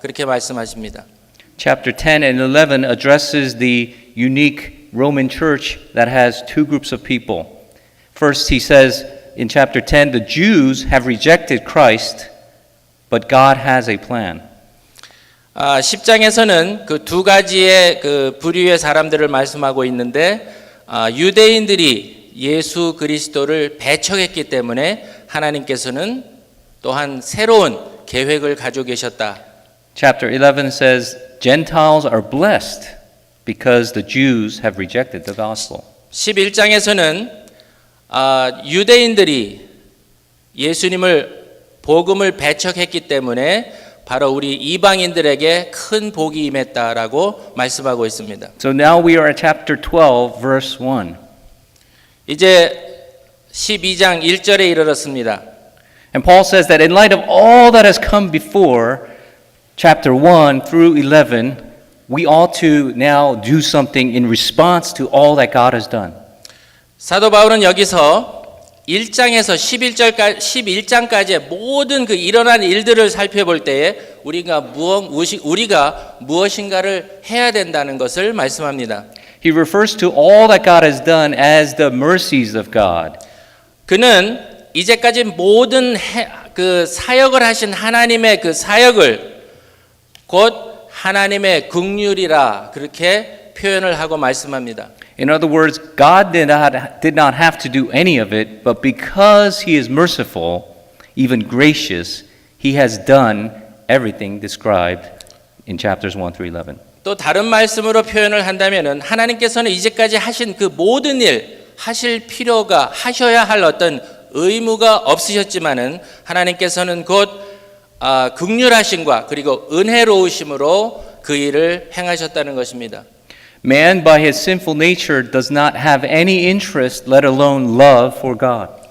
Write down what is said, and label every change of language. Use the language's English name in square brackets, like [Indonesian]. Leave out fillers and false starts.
[Korean] 그렇게 말씀하십니다. [English] Chapter 10 and 11 addresses the unique Roman church that has two groups of people. First, he says in chapter 10, the Jews have rejected Christ, but God has a plan. [Korean] 10장에서는 그 두 가지의 그 부류의 사람들을 말씀하고 있는데 유대인들이 예수 그리스도를 배척했기 때문에 하나님께서는 또한 새로운 계획을 가지고 계셨다. [English] Chapter 11 says Gentiles are blessed because the Jews have rejected the gospel. [Korean] 11장에서는 유대인들이 예수님을 복음을 배척했기 때문에 바로 우리 이방인들에게 큰 복이 임했다라고 말씀하고 있습니다. [English] So now we are at chapter 12 verse 1. [Korean] 이제 12장 1절에 이르렀습니다. [English] And Paul says that in light of all that has come before chapter 1 through 11, we ought to now do something in response to all that God has done. [Korean] 사도 바울은 여기서 1장에서 11장까지의 모든 그 일어난 일들을 살펴볼 때에 우리가 무엇인가를 해야 된다는 것을 말씀합니다. [English] He refers to all that God has done as the mercies of God. [Korean] 그는 이제까지 모든 그 사역을 하신 하나님의 그 사역을 곧 하나님의 긍휼이라 그렇게 표현을 하고 말씀합니다. [English] In other words, God did not have to do any of it, but because He is merciful, even gracious, He has done everything described in chapters 1 through 11. [Korean] 또 다른 말씀으로 표현을 한다면은 하나님께서는 이제까지 하신 그 모든 일 하실 필요가 하셔야 할 어떤 의무가 없으셨지만은 하나님께서는 곧 긍휼하심과 그리고 은혜로우심으로 그 일을 행하셨다는 것입니다. [English] Man, by his sinful nature, does not have any interest, let alone love, for God.